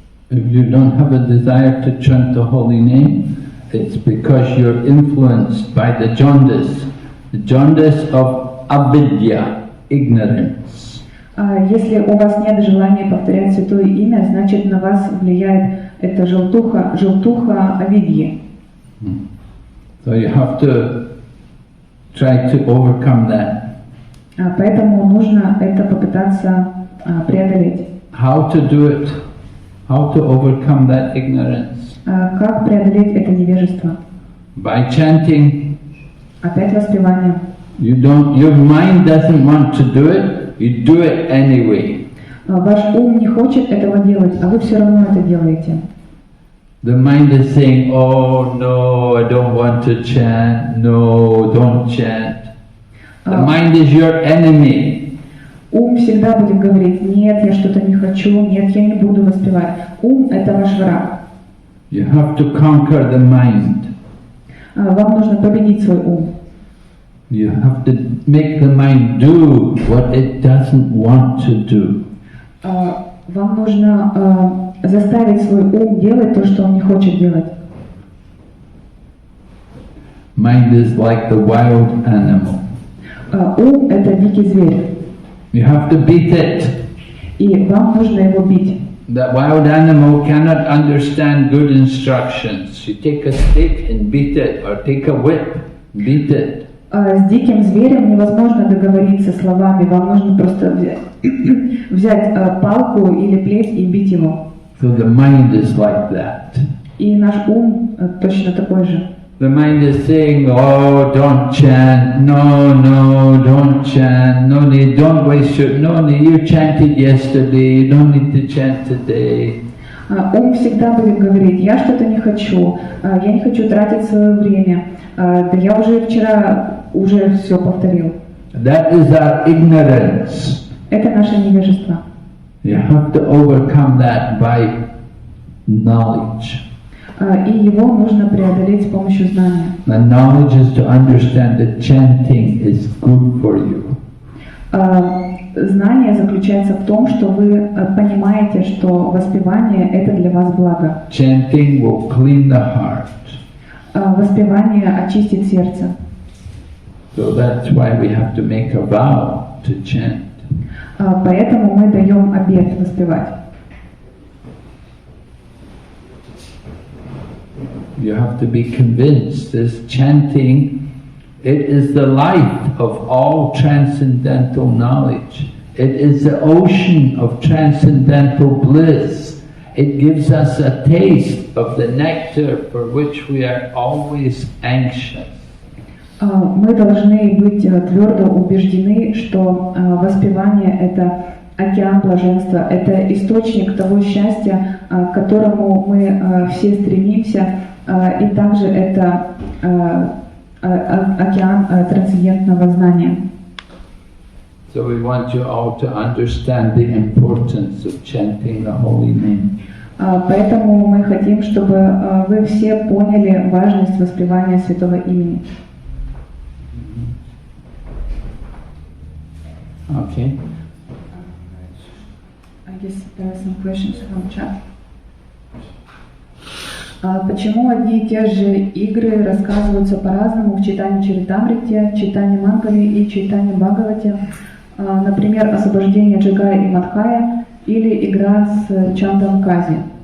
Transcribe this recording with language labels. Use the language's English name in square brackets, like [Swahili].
[English] If you don't have a desire to chant the holy name, it's because you're influenced by the jaundice of avidya, ignorance. [Russian] Если у вас нет желания повторять святое имя, значит на вас влияет эта желтуха авидьи. [English] So you have to try to overcome that. [Russian] Поэтому нужно это попытаться преодолеть. [English] How to do it? How to overcome that ignorance? [Russian] Как преодолеть это невежество? [English] By chanting. [Russian] Опять воспевание. [English] Your mind doesn't want to do it, you do it anyway. [Russian] Ваш ум не хочет этого делать, а вы все равно это делаете. [English] The mind is saying, oh no, I don't want to chant, no, don't chant. The mind is your enemy. [Russian] Ум всегда будет говорить, нет, я что-то не хочу, нет, я не буду воспевать. Ум – это ваш враг. [English] You have to conquer the mind. [Russian] Вам нужно победить свой ум. [English] You have to make the mind do what it doesn't want to do. [Russian] Вам нужно заставить свой ум делать то, что он не хочет делать. [English] Mind is like the wild animal. [Russian] Ум – это дикий зверь. [English] You have to beat it. [Russian] И вам нужно его бить. [English] The wild animal cannot understand good instructions. You take a stick and beat it, or take a whip, beat it. [Russian] С диким зверем невозможно договориться словами. Вам нужно просто взять палку или плеть и бить его. [English] So the mind is like that. [Russian] И наш ум точно такой же. [English] The mind is saying, oh, don't chant, no, don't chant, no need, don't waste your, no need, you chanted yesterday, you don't need to chant today. [Russian] Ум всегда будет говорить, я что-то не хочу, я не хочу тратить свое время, да я уже вчера все повторил. [English] That is our ignorance. [Russian] Это наше невежество. [English] You have to overcome that by knowledge. [Russian] И его нужно преодолеть с помощью знания. [English] The knowledge is to understand that chanting is good for you. [Russian] Знание заключается в том, что вы понимаете, что воспевание это для вас благо. [English] Chanting will clean the heart. [Russian] Воспевание очистит сердце. [English] So that's why we have to make a vow to chant. [Russian] Поэтому мы даем обет воспевать. [English] You have to be convinced this chanting, it is the light of all transcendental knowledge. It is the ocean of transcendental bliss. It gives us a taste of the nectar for which we are always anxious. [Russian] Мы должны быть твердо убеждены, что воспевание – это океан блаженства, это источник того счастья, к которому мы все стремимся, и также это океан трансцендентного знания. [English] So we want you all to understand the importance of chanting the holy name. [Russian] Поэтому мы хотим, чтобы вы все поняли важность воспевания святого имени. [English] Okay. I guess there are some questions from chat. [Russian] Почему одни и те же игры рассказываются по-разному в читании Чаритамрите, читании Мангали и читании Бхагавати? Например, освобождение Джагая и Мадхая или игра с Чандом Кази.